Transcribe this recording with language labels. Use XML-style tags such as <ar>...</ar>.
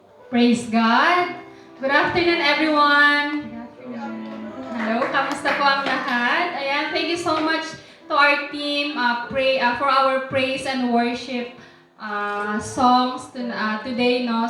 <en>Praise God! Good afternoon, everyone!</en> <tl>Hello, kamusta po ang lahat?</tl> <en>Ayan, thank you so much to our team for our praise and worship songs today, no?</en>